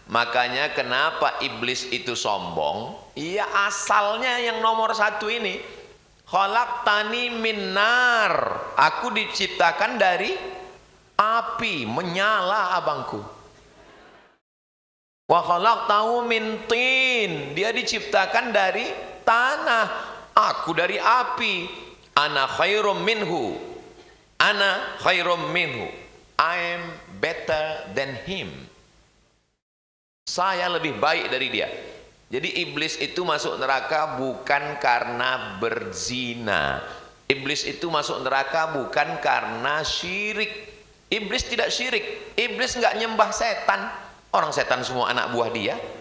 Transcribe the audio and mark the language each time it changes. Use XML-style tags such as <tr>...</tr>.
<id>Makanya kenapa iblis itu sombong? Iya, asalnya yang nomor 1 ini,</id> <ar>khalaqtani min nar,</ar> <id>aku diciptakan dari api, menyala abangku.</id> <ar>Wa khalaqtahu min tin,</ar> <id>dia diciptakan dari tanah, aku dari api.</id> <ar>Ana khairum minhu, ana khairum minhu,</ar> <en>I am better than him.</en> <id>Saya lebih baik dari dia. Jadi iblis itu masuk neraka bukan karena berzina. Iblis itu masuk neraka bukan karena syirik. Iblis tidak syirik. Iblis nggak nyembah setan. Orang setan semua anak buah dia.</id>